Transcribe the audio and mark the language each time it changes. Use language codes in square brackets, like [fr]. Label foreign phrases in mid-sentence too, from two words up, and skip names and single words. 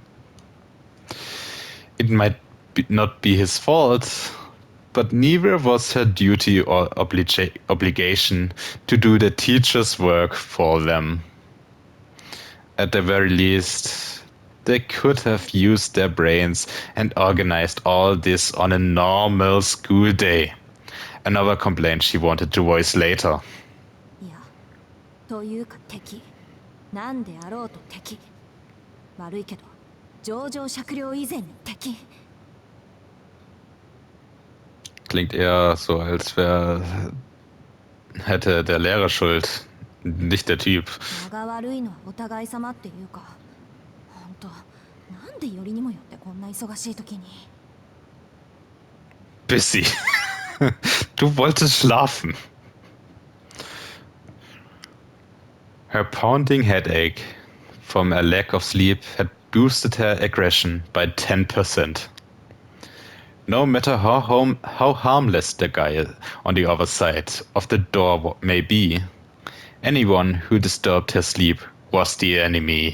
[en] It might not be his fault, but neither was her duty or obligation to do the teacher's work for them. At the very least, they could have used their brains and organized all this on a normal school day. Another complaint she wanted to voice later. [ja] いや、というか敵。なんであろうと敵。悪いけど、情状酌量以前に敵。 [de] Klingt eher so, als hätte der Lehrer Schuld, nicht der Typ. [ja] 間が悪いのはお互い様っていうか、本当なんでよりにもよってこんな忙しい時に。 [de] Bissy, du wolltest schlafen. [en] Her pounding headache from a lack of sleep had boosted her aggression by 10%. No matter how harmless the guy on the other side of the door may be, anyone who disturbed her sleep was the enemy.